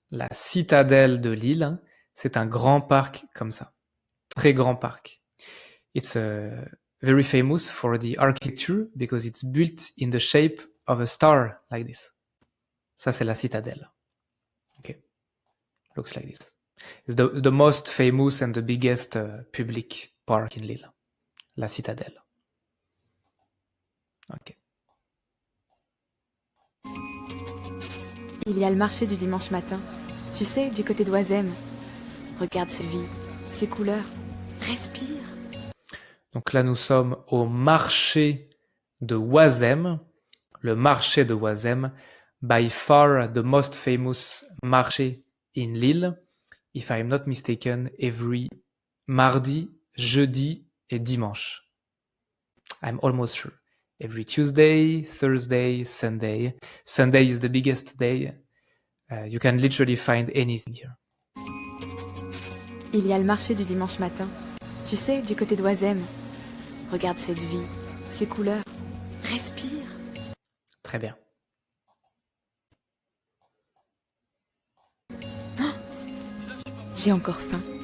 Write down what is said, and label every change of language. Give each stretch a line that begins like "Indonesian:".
French: La citadelle de Lille, c'est un grand parc comme ça. Très grand parc.
English: It's very famous for the architecture because it's built in the shape of a star like this.
French: Ça, c'est la citadelle.
English: Looks like this. It's the most famous and the biggest public park in Lille.
French: La Citadelle. Ok. Il y a le marché du dimanche matin. Tu sais, du côté d'Oisem. Regarde Sylvie, ces couleurs. Respire. Donc là, nous sommes au marché de Oisem. Le marché de Oisem,
English: by far the most famous marché in Lille. If I'm not mistaken, every
French: mardi, jeudi et dimanche.
English: I'm almost sure. Every Tuesday, Thursday, Sunday. Sunday is the biggest day. You can literally find anything here.
French: Il y a le marché du dimanche matin. Tu sais, du côté d'Oisem. Regarde cette vie, ces couleurs. Respire. Très bien. J'ai encore faim.